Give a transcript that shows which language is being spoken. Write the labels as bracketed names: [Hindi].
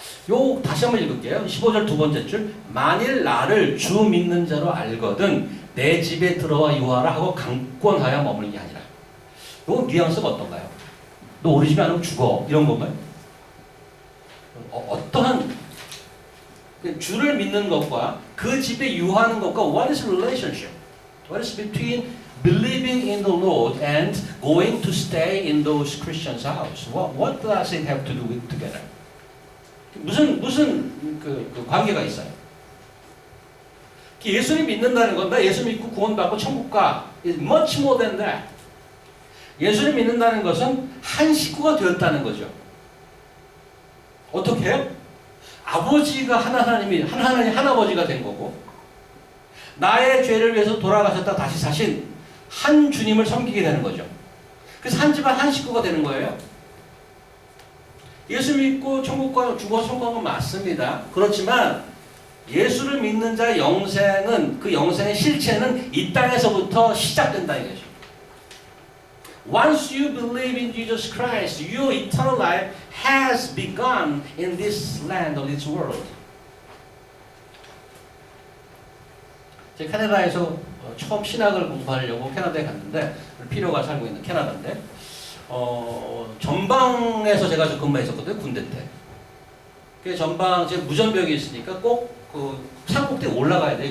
[Korean] 요 다시 한번 읽을게요. 15절 두 번째 줄 만일 나를 주 믿는 자로 알거든 내 집에 들어와 유하라 하고 강권하여 머물게 하니라. 요 뉘앙스가 어떤가요? 너 우리 집에 안 오면 죽어 이런 건가요? 어떠한 주를 믿는 것과 그 집에 유하는 것과 [English] what is relationship? What is between believing in the Lord and going to stay in those Christians' house? What does it have to do with together? [Korean] 무슨 그 관계가 있어요? 예수를 믿는다는 건 나 예수 믿고 구원받고 천국 가. [English] It's much more than that. [Korean] 예수를 믿는다는 것은 한 식구가 되었다는 거죠. 어떻게 해요? 아버지가 하나님 아버지가 된 거고 나의 죄를 위해서 돌아가셨다 다시 사신 한 주님을 섬기게 되는 거죠. 그래서 한 집안 한 식구가 되는 거예요. 예수 믿고 천국 가고 죽어서 천국 가는 건 맞습니다. 그렇지만 예수를 믿는 자의 영생은 그 영생의 실체는 이 땅에서부터 시작된다 이거죠. [English] Once you believe in Jesus Christ, your eternal life has begun in this land, of this world. [Korean] 제가 캐나다에서 처음 신학을 공부하려고 캐나다에 갔는데 필요가 살고 있는 캐나다인데 전방에서 제가 근무했었거든요. 군대 때. 그 전방 제 무전벽이 있으니까 꼭 그 산꼭대에 올라가야 돼.